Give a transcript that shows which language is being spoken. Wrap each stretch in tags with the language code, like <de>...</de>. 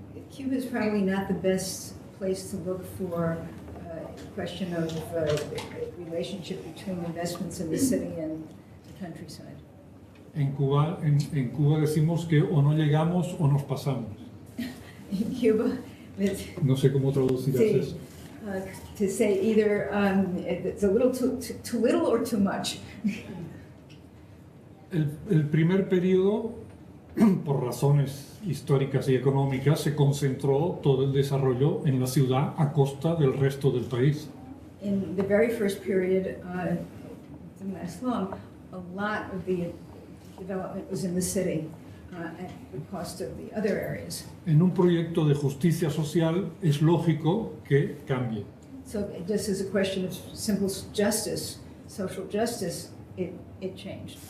<en>Cuba is probably not the best place to look for a question of relationship between investments in the city and the countryside.</en> <es>En Cuba decimos que o no llegamos o nos pasamos.</es> <en>In Cuba,</en> <es>No sé cómo traducirás sí, eso.</es> <en>To say either it's a little too little or too much.</en> <es>El primer periodo, por razones históricas y económicas, se concentró todo el desarrollo en la ciudad a costa del resto del país.</es> <en>In the very first period, didn't last long, a lot of the development was in the city at the cost of the other areas.</en> <es>En un proyecto de justicia social es lógico que cambie.</es> <en>So just as a question of simple justice, social justice, it changed.</en>